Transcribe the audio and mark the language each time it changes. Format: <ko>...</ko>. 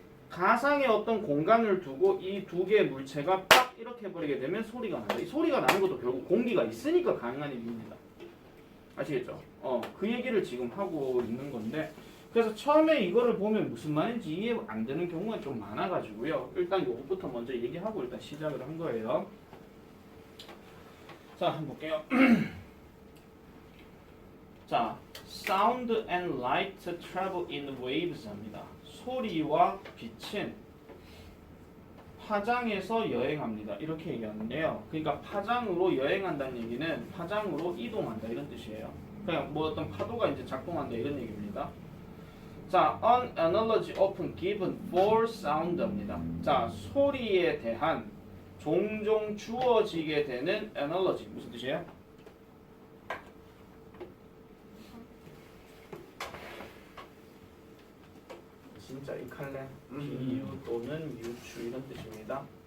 <ko>가상의 어떤 공간을 두고 이 두 개의 물체가 딱 이렇게 해버리게 되면 소리가 난다. 이 소리가 나는 것도 결국 공기가 있으니까 가능한 일입니다. 아시겠죠? 그 얘기를 지금 하고 있는 건데 그래서 처음에 이거를 보면 무슨 말인지 이해 안 되는 경우가 좀 많아가지고요. 일단 요것부터 먼저 얘기하고 일단 시작을 한 거예요. 자, 한번 볼게요.</ko> <en>자, sound and light travel in waves</en> <ko>합니다. 소리와 빛은 파장에서 여행합니다. 이렇게 얘기하는데요. 그러니까 파장으로 여행한다는 얘기는 파장으로 이동한다 이런 뜻이에요. 그냥 뭐 어떤 파도가 이제 작동한다 이런 얘기입니다.</ko> <en>자, an analogy often given for sound</en> <ko>입니다. 자, 소리에 대한 종종 주어지게 되는 analogy 무슨 뜻이에요? 진짜 이 칼래 비유 또는 유추 이런 뜻입니다.</ko>